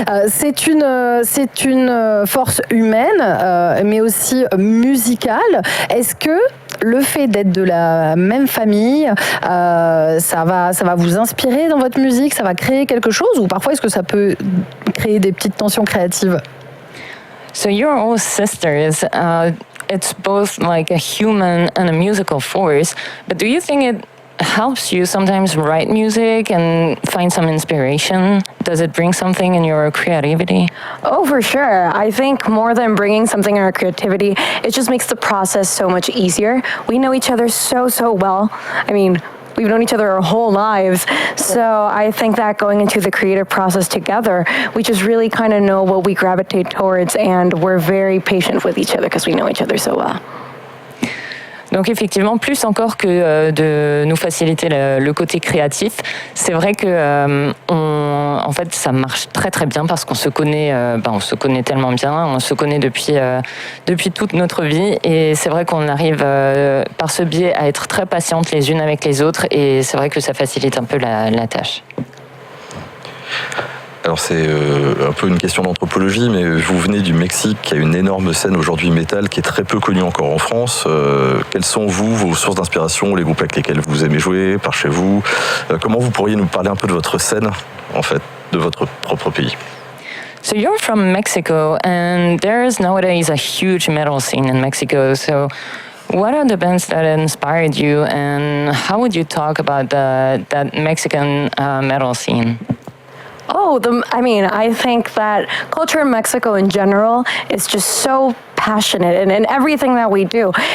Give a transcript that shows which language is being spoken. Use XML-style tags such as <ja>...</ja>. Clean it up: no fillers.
<fr>C'est une force humaine, mais aussi musicale. Est-ce que le fait d'être de la même famille, ça va vous inspirer dans votre musique? Ça va créer quelque chose? Ou parfois, est-ce que ça peut créer des petites tensions créatives?</fr> <en>So you're all sisters. It's both like a human and a musical force. But do you think it helps you sometimes write music and find some inspiration? Does it bring something in your creativity? Oh, for sure. I think more than bringing something in our creativity, it just makes the process so much easier. We know each other so well. I mean, we've known each other our whole lives. So I think that going into the creative process together, we just really kind of know what we gravitate towards, and we're very patient with each other because we know each other so well.</en> <fr>Donc effectivement, plus encore que de nous faciliter le côté créatif, c'est vrai que en fait, ça marche très très bien parce qu'on se connaît, on se connaît tellement bien, on se connaît depuis toute notre vie, et c'est vrai qu'on arrive par ce biais à être très patientes les unes avec les autres, et c'est vrai que ça facilite un peu la tâche. Alors c'est un peu une question d'anthropologie, mais vous venez du Mexique, qui a une énorme scène aujourd'hui métal, qui est très peu connue encore en France. Quelles sont vos sources d'inspiration, les groupes avec lesquels vous aimez jouer, par chez vous? Comment vous pourriez nous parler un peu de votre scène, en fait, de votre propre pays?</fr> <en>So you're from Mexico, and there is nowadays a huge metal scene in Mexico. So what are the bands that inspired you, and how would you talk about that Mexican metal scene? Oh, I think that culture in Mexico in general is just so passionate in everything that we do.</en>